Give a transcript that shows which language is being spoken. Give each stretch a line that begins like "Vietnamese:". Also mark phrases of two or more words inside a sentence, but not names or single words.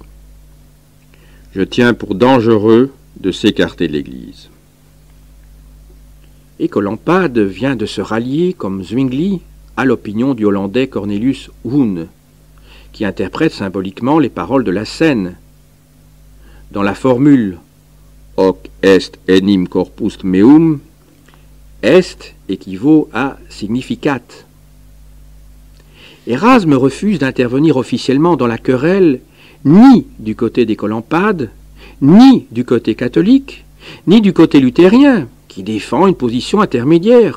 French: Je tiens pour dangereux de s'écarter de l'Église. Écolampade vient de se rallier, comme Zwingli, à l'opinion du Hollandais Cornelius Hoen, qui interprète symboliquement les paroles de la scène. Dans la formule «
Latin: Hoc est enim corpus meum
French: », « est » équivaut à « significat ». Érasme refuse d'intervenir officiellement dans la querelle ni du côté d'Écolampade, ni du côté catholique, ni du côté luthérien, qui défend une position intermédiaire.